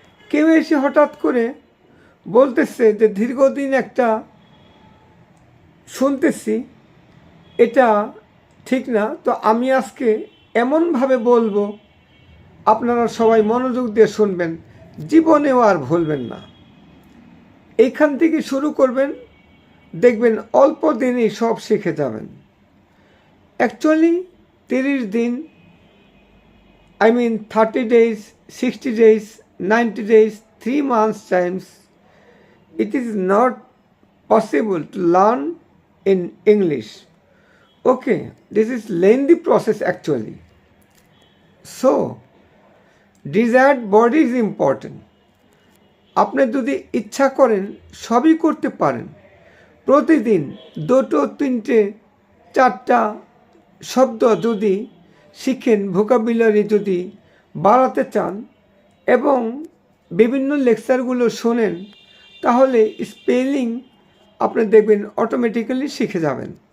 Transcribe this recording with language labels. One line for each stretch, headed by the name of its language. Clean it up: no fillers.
Bangla: কেউ এসে হঠাৎ করে বলতেছে যে দীর্ঘদিন একটা শুনতেছি, এটা ঠিক না, তো আমি আজকে এমনভাবে বলবো আপনারা সবাই মনোযোগ দিয়ে শুনবেন, জীবনেও আর ভুলবেন না। এইখান থেকে শুরু করবেন, দেখবেন অল্প দিনেই সব শিখে যাবেন।
English: actually
Bangla: 30 দিন,
English: 30 days, 60 days, 90 days, 3 months times, it is not possible to learn in English. Okay, this is lengthy process actually. So, desired body is important.
Bangla: আপনি যদি ইচ্ছা করেন সবই করতে পারেন। প্রতিদিন 2টো 3টে 4টা শব্দ যদি শিখেন, ভোকাবুলারি যদি বাড়াতে চান এবং বিভিন্ন লেকচারগুলো শোনেন, তাহলে স্পেলিং আপনি দেখবেন অটোমেটিক্যালি শিখে যাবেন।